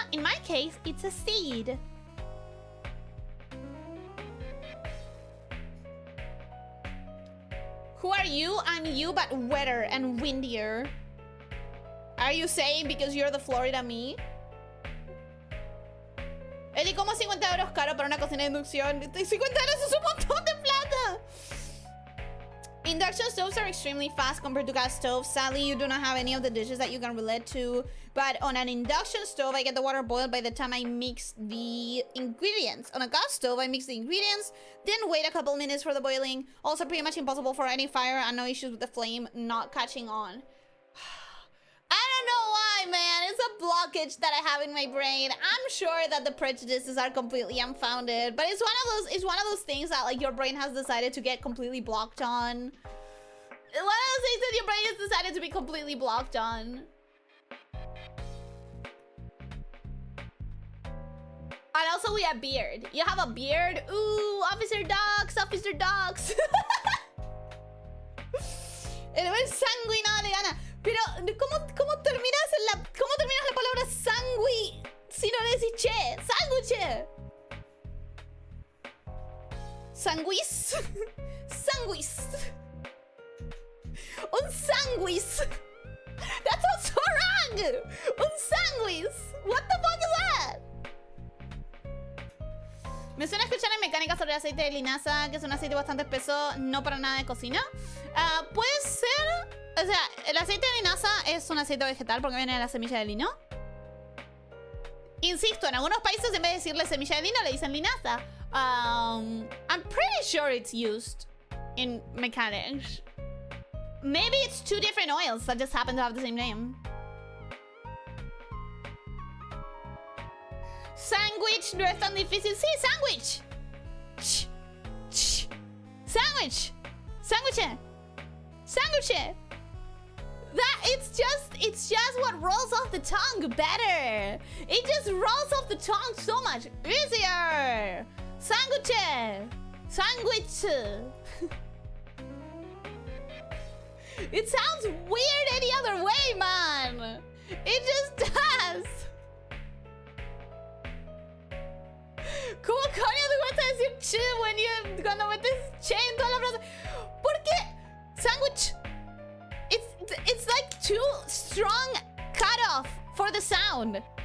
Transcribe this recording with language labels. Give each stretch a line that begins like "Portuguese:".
English: In my case, it's a seed. Who are you? I'm you, but wetter and windier. Are you saying because you're the Florida me?
Spanish: Eli, ¿cómo 50 euros caro para una cocina de inducción? 50 euros es un montón de plata.
English: Induction stoves are extremely fast compared to gas stoves. Sadly, you do not have any of the dishes that you can relate to. But on an induction stove, I get the water boiled by the time I mix the ingredients. On a gas stove, I mix the ingredients, then wait a couple minutes for the boiling. Also pretty much impossible for any fire and no issues with the flame not catching on. I don't know why, man. It's a blockage that I have in my brain. I'm sure that the prejudices are completely unfounded, but it's one of those things that like your brain has decided to get completely blocked on. One of those things that your brain has decided to be completely blocked on. And also we have beard. You have a beard? Ooh, officer dogs, officer dogs.
Spanish: El buen sanguinado le gana. Pero, ¿cómo terminas la palabra sangui si no le decís che? ¡Sándwich! Sanguis. Sanguis. Un sanguis.
English: That sounds so wrong. Un sanguis. What the fuck is that?
Spanish: Me suena escuchar en mecánica sobre el aceite de linaza, que es un aceite bastante espeso, no para nada de cocina. Puede ser... O sea, el aceite de linaza es un aceite vegetal porque viene de la semilla de lino. Insisto, en algunos países en vez de decirle semilla de lino le dicen linaza.
English: I'm pretty sure it's used in mechanics. Maybe it's two different oils that just happen to have the same name.
Spanish: Sandwich no es tan difícil. Sí, sandwich. Sandwich. Sandwich. Sandwich.
English: That it's just what rolls off the tongue better. It just rolls off the tongue so much easier. Sandwich. Sandwich. It sounds weird any other way, man. It just does.
Spanish: ¿Cómo coño te gusta decir che cuando metes che en toda la frase? Porque sandwich.
English: It's like too strong cutoff for the sound.